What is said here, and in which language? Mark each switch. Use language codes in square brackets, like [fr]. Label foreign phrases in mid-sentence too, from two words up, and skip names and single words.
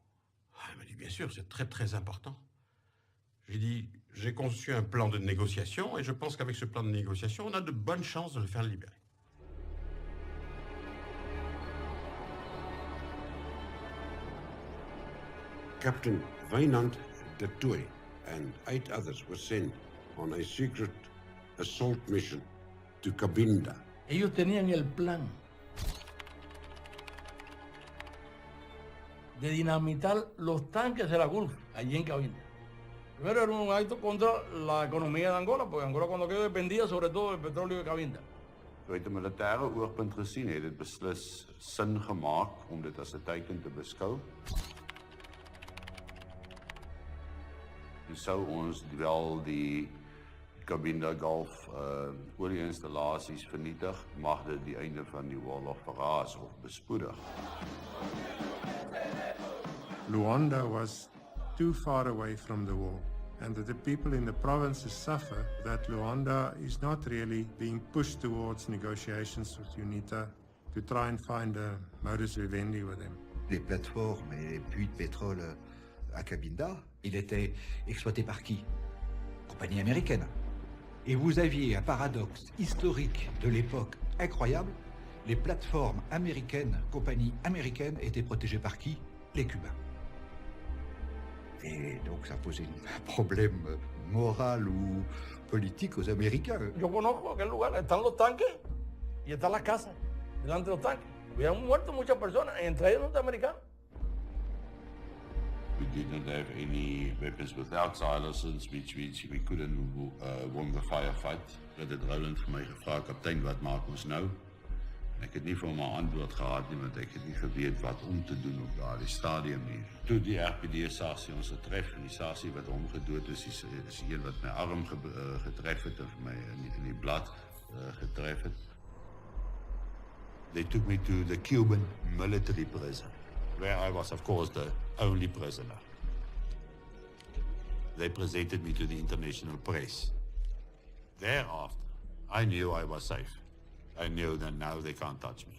[fr] Il m'a dit, bien sûr, c'est très important. J'ai dit, j'ai conçu un plan de négociation et je pense qu'avec ce plan de négociation, on a de bonnes chances de le faire libérer. [en] Captain Wynand du Toit and 8 others were sent on a secret assault mission to Cabinda. [es] Ellos tenían el plan de dinamitar los tanques de la Gulf allí en Cabinda. Primero era un acto contra la economía de Angola, porque Angola cuando quedó dependía sobre todo del petróleo de Cabinda. [af] Uit 'n militêre oogpunt gesien het dit beslis sin gemaak om dit as 'n teiken te beskou. En sou ons wel die Cabinda Gulf olieinstallasies vernietig, mag dit die einde van die oorlog verraas of bespoedig. [en] Luanda was too far away from the war, and that the people in the provinces suffer that Luanda is not really being pushed towards negotiations with UNITA to try and find a [la] modus vivendi [en] with them. [fr] Les plateformes et les puits de pétrole à Cabinda, il était exploité par qui? Compagnie américaine. Et vous aviez un paradoxe historique de l'époque incroyable. Les plateformes américaines, compagnies américaines, étaient protégées par qui? Les Cubains. Et donc ça posait un problème moral ou politique aux Américains. [es] Yo conozco aquel lugar, están los tanques y están las casas delante de los tanques. Habían muerto muchas personas, entre ellos norteamericanos. [en] We didn't have any weapons without silencers, which means we couldn't won the firefight. [af] Dat het Roland vir my gevra, kaptein, wat maak ons nou? Ek het nie vir hom 'n antwoord gehad nie, want ek het nie geweet wat om te doen op daardie stadium nie. Toe die RPD-sasie ons getref, en die sasie wat hom gedood is die een wat my arm getref het, of my in die blad getref het. [en] They took me to the Cuban military prison. where I was, of course, the only prisoner. They presented me to the international press. Thereafter, I knew I was safe. I knew that now they can't touch me.